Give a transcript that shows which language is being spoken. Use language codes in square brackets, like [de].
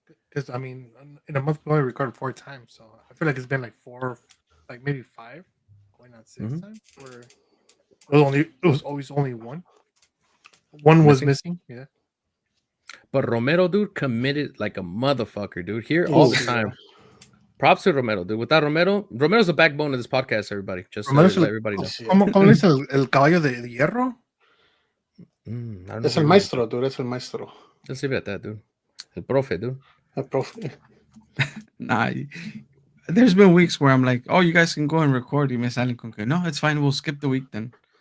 [en] Because I mean, in a month we only recorded 4 times, so I feel like it's been like 4, like maybe 5, going on 6 times. Where it was always only one. One was missing. Yeah. But Romero, dude, committed like a motherfucker, dude. Here all the time. Props to Romero, dude. Without Romero's the backbone of this podcast, everybody. Just to let everybody know. [es] ¿Cómo le dice el caballo de hierro? Es el maestro, dude. Es el maestro. [en] Let's leave it at that, dude. [es] El profe, dude. El profe. [en] Nah. There's been weeks where I'm like, oh, you guys can go and record. [es] Y me salen con que, no, [en] it's fine. We'll skip the week then.